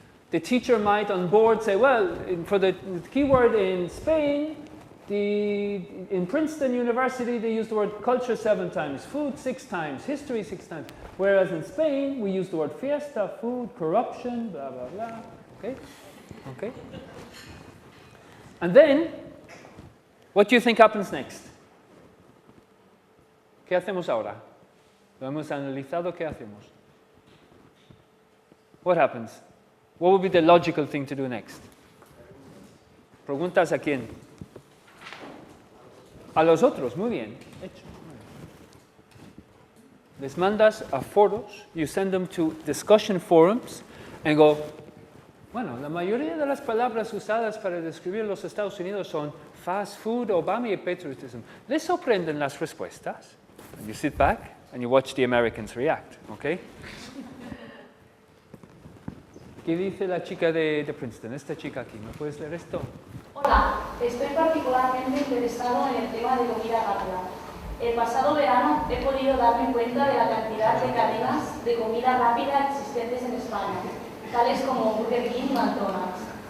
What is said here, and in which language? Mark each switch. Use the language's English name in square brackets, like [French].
[English] The teacher might on board say, well, for the keyword in Spain, in Princeton University, they use the word culture 7 times, food 6 times, history 6 times. Whereas in Spain, we use the word fiesta, food, corruption, blah, blah, blah. Okay? Okay? And then, what do you think happens next? [Spanish] ¿Qué hacemos ahora? Lo hemos analizado, ¿qué hacemos? [English] What happens? What would be the logical thing to do next? [Spanish] ¿Preguntas a quién? A los otros, muy bien. Hecho. Les mandas a foros, [English] you send them to discussion forums, and go, [Spanish] bueno, la mayoría de las palabras usadas para describir los Estados Unidos son fast food, Obama y patriotism. ¿Les sorprenden las respuestas? [English] And you sit back and you watch the Americans react, okay? [Spanish] ¿Qué dice la chica de Princeton? Esta chica aquí, ¿me puedes leer esto? Hola, estoy particularmente interesado en el tema de comida rápida. El pasado verano he podido darme cuenta de la cantidad de cadenas de comida rápida existentes en España, tales como Burger King y McDonald's.